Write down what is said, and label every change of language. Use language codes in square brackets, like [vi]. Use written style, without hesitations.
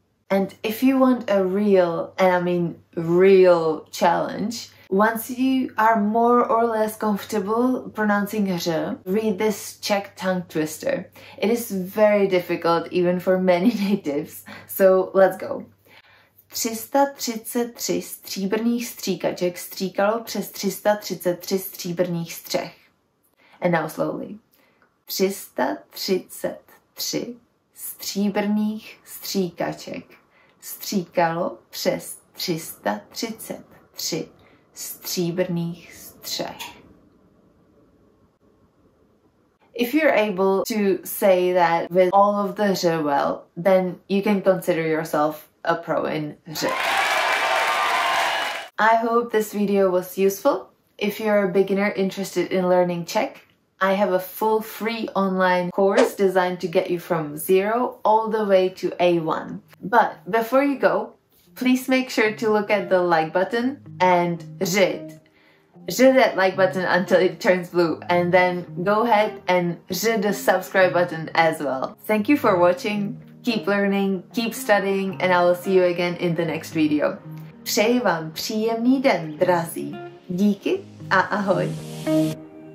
[en] And if you want a real, and I mean real challenge, once you are more or less comfortable pronouncing ř, read this Czech tongue twister. It is very difficult even for many natives, so let's go. [cs] 333 stříbrných stříkaček stříkalo přes 333 stříbrných střech. [en] And now slowly. [cs] 333 stříbrných stříkaček stříkalo přes 333 stříbrných střech. [en] If you're able to say that with all of the ř well, then you can consider yourself a pro in ř. I hope this video was useful. If you're a beginner interested in learning Czech, I have a full free online course designed to get you from 0 all the way to A1. But before you go, please make sure to look at the like button and ř that like button until it turns blue, and then go ahead and ř the subscribe button as well. Thank you for watching, keep learning, keep studying, and I will see you again in the next video. [cs] Přeji vám příjemný den, drazí. Díky a ahoj.